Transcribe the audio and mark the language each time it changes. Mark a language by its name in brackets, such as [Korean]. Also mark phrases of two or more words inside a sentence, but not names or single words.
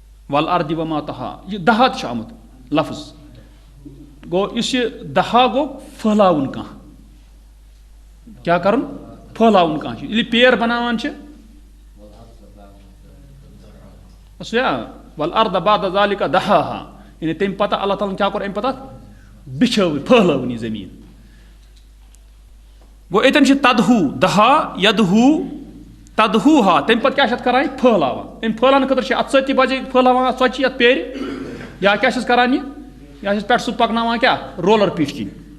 [Arabic] والارض وما طحاها [Kashmiri] یہ دہا تہ آمت لفظ گو اس یہ دہا گو پھہلاون کانٛہہ کیا کرن پھہلاون کانٛہہ ییٚلہِ پیر بناوان چھِ [Arabic] والارض بعد ذلك دحاها [Kashmiri] یعنی تمہِ پتہ اللہ تعالیٰ کیا کوٚر امہِ پتہٕ بچھٲو پھہلٲوٕن یہِ زٔمیٖن گوٚو اتٮ۪ن چھِ تدہو دہا یدہو تدہو ہا تمہِ پتہٕ کیٛاہ چھِ اتھ کران یہِ پھہلاوان امہِ پھہلاونہٕ خٲطرٕ چھِ اتھ سۭتی بجے پھہلاوان اتھ ژۄچہِ یتھ پیرِ یا کیٛاہ چھِس کران یہِ یا چھِس پٮ۪ٹھ سُہ پکناوان کیٛاہ رولر پیٖٹھۍ کِنۍ